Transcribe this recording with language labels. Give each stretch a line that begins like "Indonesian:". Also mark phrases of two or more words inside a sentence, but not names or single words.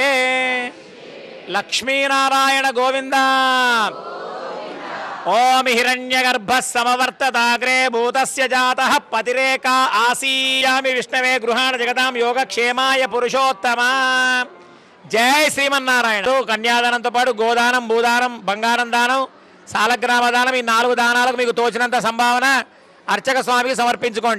Sanskrit: लक्ष्मीनारायण गोविंद। ओम हिरण्यगर्भः समवर्तताग्रे भूतस्य जातः पतिरेका आसीयामि विष्णवे गृहाण जगतां योगक्षेमाय पुरुषोत्तमा। जय श्रीमन्नारायण।
Telugu: కన్యాదానంతో పాటు గోదానం భూదానం బంగారం దానం సాలగ్రామ దానం ఈ 4 దానాలకు మీకు తోచినంత సంభావన అర్చక స్వామికి సమర్పించుకోండి.